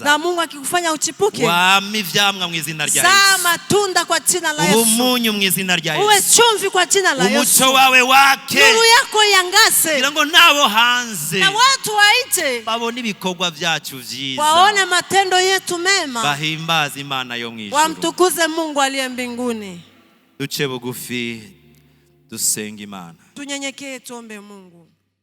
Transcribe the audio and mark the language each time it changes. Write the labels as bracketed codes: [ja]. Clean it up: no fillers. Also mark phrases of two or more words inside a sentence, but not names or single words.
[sw] Na Mungu akikufanya uchipuke. [rn] Wami vyamwa mu izina rya Yesu. [sw] Zaa matunda kwa jina la Yesu. [rn] Umunyu mu izina rya Yesu. [sw] Uwe chumvi kwa jina la Yesu. [rn] Umuco wawe wake. [sw] Nuru yako iangaze. [rn] Kugira ngo nabo hanze. [sw] Na watu waite. [rn] Babone ibikorwa byacu vyiza. [sw] Waone matendo yetu mema. [rn] Bahimbaze Imana yo mwijuru. [sw] Wamtukuze Mungu aliye mbinguni. [rn] Duce bugufi dusenga Imana. [sw] Tunyenyekee tuombe Mungu.